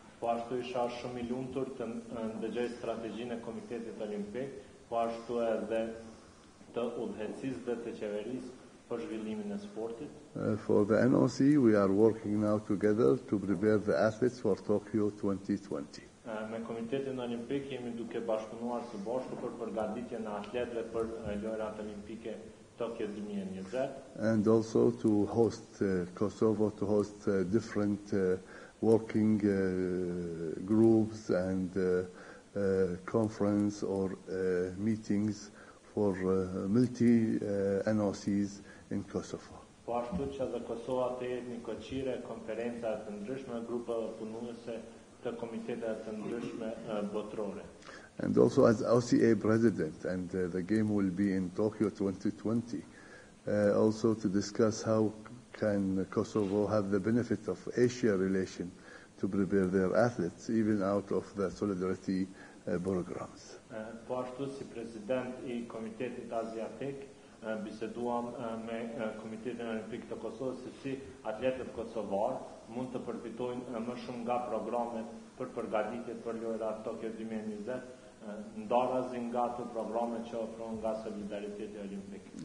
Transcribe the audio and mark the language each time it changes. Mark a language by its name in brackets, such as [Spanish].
[Albanian] Po ashtu isha shumë I lumtur të ndëgjoj strategjinë e Komitetit Olimpik, po ashtu edhe të udhëheqësisë dhe të qeverisë për zhvillimin e sportit. [English] For the NOC, we are working now together to prepare the athletes for Tokyo 2020. [Albanian] Me Komitetin Olimpik jemi duke bashkëpunuar së bashku për përgatitjen e atletëve për lojrat olimpike Tokyo 2020. [English] And also to host Kosovo, to host different working groups and conference or meetings for multi-NOCs in Kosovo. [Albanian] Po ashtu që dhe Kosova të jetë një koqire, konferenca të ndryshme, grupe punuese të komitetet të ndryshme botërore. [English] And also as OCA president, and the game will be in Tokyo 2020, also to discuss how can Kosovo have the benefit of Asia relation to prepare their athletes, even out of the solidarity programs. [Albanian] Po ashtu si president I Komitetit Aziatik, biseduam me Komitetin Olimpik të Kosovës se si atletët kosovar mund të përfitojnë më shumë nga programet për përgatitje për lojrat Tokyo 2020, ndarazi nga ato programe që ofron nga Solidariteti Olimpik.